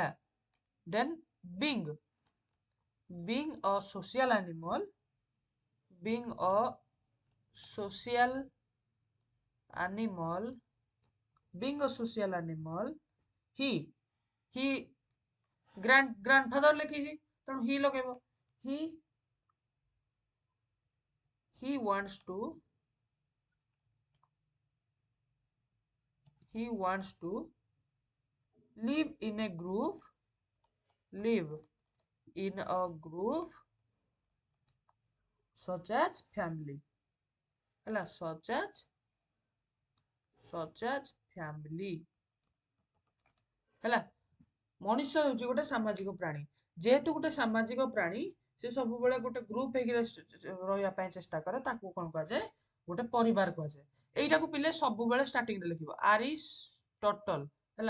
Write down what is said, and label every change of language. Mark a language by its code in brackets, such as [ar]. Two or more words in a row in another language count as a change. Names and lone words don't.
[en] then being, being a social animal, being a social animal, being a social animal, he he grandfather [or] ଲେଖିଛି ତେଣୁ ହି ଲଗେଇବ। [en] he he wants to, he wants to live in a group, live in a group such as family ହେଲା, such as family ହେଲା। [or] ମଣିଷ ହେଉଛି ଗୋଟେ ସାମାଜିକ ପ୍ରାଣୀ। ଯେହେତୁ ଗୋଟେ ସାମାଜିକ ପ୍ରାଣୀ, ସେ ସବୁବେଳେ ଗୋଟେ ଗ୍ରୁପ ହେଇକି ରହିବା ପାଇଁ ଚେଷ୍ଟା କରେ। ତାକୁ କଣ କୁହାଯାଏ? ଗୋଟେ ପରିବାର କୁହାଯାଏ। ଏଇଟାକୁ ପିଲେ ସବୁବେଳେ ଷ୍ଟାର୍ଟିଂ ରେ ଲେଖିବ, ଆରିଷ୍ଟଟଲ ହେଲା।